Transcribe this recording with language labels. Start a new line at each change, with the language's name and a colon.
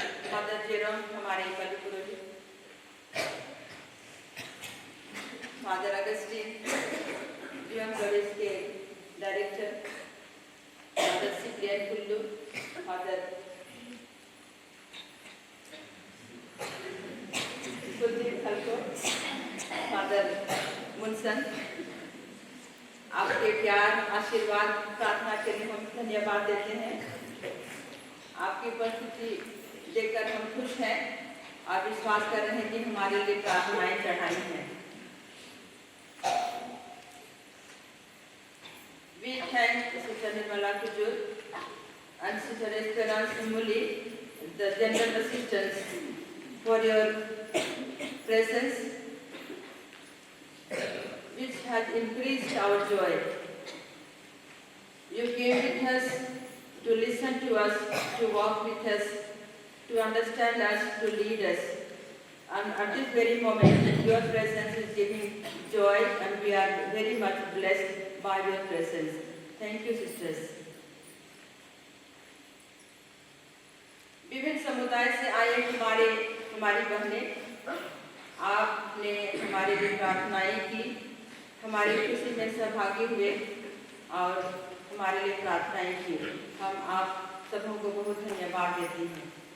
Hindi: Father Jerome हमारे बलि पुरोहित, father Augustine जीवन college के director, father Cyprian Kullu, father Kuldeep खलको, father Munson, आपके प्यार, आशीर्वाद, प्रार्थना के लिए हम धन्यवाद देते हैं। आपकी उपस्थिति देखकर हम खुश हैं और विश्वास कर रहे हैं कि हमारे लिए प्रार्थनाएं चढ़ाई हैं।
English: We thank Sister Nirmala Kujur and Sister Esperance Muli, the general assistants, for your presence, which has increased our joy. You came with us to listen to us, to walk with us, to understand us, to lead us. And at this very moment, your presence is giving joy, and we are very much blessed by your presence. Thank you, sisters.
Hindi: विभिन्न समुदाय से आए हमारी बहनें, आपने हमारे लिए प्रार्थनाएं की, हमारी खुशी में सहभागी हुए और हमारे लिए प्रार्थनाएं की। हम आप सबों को बहुत धन्यवाद देते हैं।